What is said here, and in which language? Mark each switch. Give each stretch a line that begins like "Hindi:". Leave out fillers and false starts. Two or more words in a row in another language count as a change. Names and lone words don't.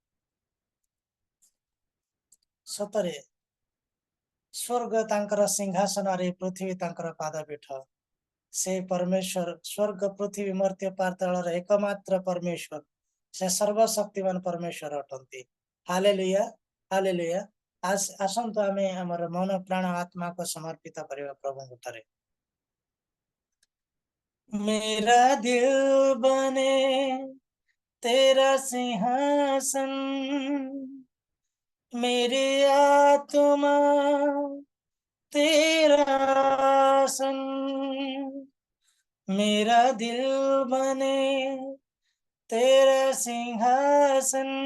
Odia: ସତରେ ସ୍ୱର୍ଗ ତାଙ୍କର ସିଂହାସନରେ ପୃଥିବୀ ତାଙ୍କର ପାଦପୀଠ ସେ ପରମେଶ୍ୱର ସ୍ୱର୍ଗ ପୃଥିବୀ ମର୍ତ୍ତ୍ୟ ପାତାଳର ଏକମାତ୍ର ପରମେଶ୍ୱର ସେ ସର୍ବଶକ୍ତିମାନ ପରମେଶ୍ୱର ଅଟନ୍ତି ହାଲେଲୁୟା ହାଲେଲୁୟା ଆସନ୍ତୁ ଆମେ ଆମର ମନ ପ୍ରାଣ ଆତ୍ମାକୁ ସମର୍ପିତ କରିବା ପ୍ରଭୁଙ୍କ ଠାରେ
Hindi: मेरा दिल बने तेरा सिंहासन मेरी आत्मा तेरा आसन मेरा दिल बने तेरा सिंहासन